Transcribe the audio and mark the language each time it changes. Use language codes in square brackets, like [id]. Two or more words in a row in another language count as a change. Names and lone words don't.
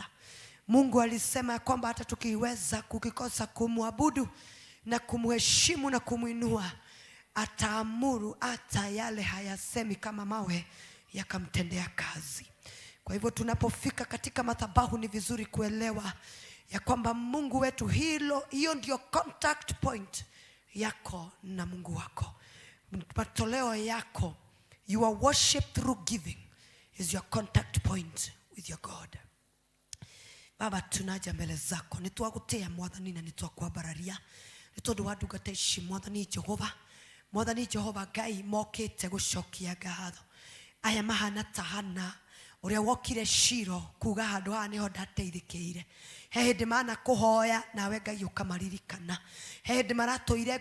[sw] Mungu alisema ya kwamba hata tukiweza kukikosa kumwabudu na kumheshimu na kumuinua, ataamuru hata yale hayasemi kama mawe yakamtendea kazi. Kwa hivyo tunapofika katika madhabahu ni vizuri kuelewa ya kwamba Mungu wetu hiyo ndio [en] contact point [sw] yako na Mungu wako. Matoleo yako, [en] your worship through giving is your contact point with your God. [ki] Baba, tunaja mbele zako nitwagutia Mwathani na nitwakwabararia nitondu wa ndungata ici Mwathani Jehova Ngai mokite gucokia ngatho aya mahana tahana uria wokire Shiro kuga handu ha niho ndateithikire he hindi mana kuhoya nawe Ngai ukamaririkana he hindi maratoire